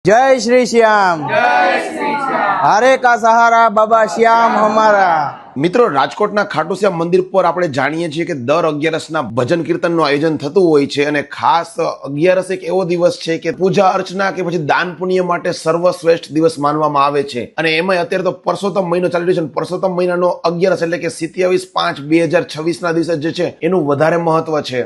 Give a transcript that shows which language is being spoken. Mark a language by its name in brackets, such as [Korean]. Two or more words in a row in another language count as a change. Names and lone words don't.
[Hindi] जय श्री श्याम, हारे का सहारा बाबा श्याम हमारा। [Gujarati] મિત્રો, રાજકોટના ખાટુશ્યામ મંદિર પર આપણે જાણીએ છીએ કે દર 11ના ભજન કીર્તનનું આયોજન થતું હોય છે અને ખાસ 11 એક એવો દિવસ છે કે પૂજા અર્ચના કે પછી દાન પુણ્ય માટે સર્વશ્રેષ્ઠ દિવસ માનવામાં આવે છે અને એમાં અત્યારે તો પરસોત્તમ મહિનો ચાલી રહ્યો છે. પરસોત્તમ મહિનાનો 11 એટલે કે 27/5/2026 ના દિવસે જે છે એનું વધારે મહત્વ છે.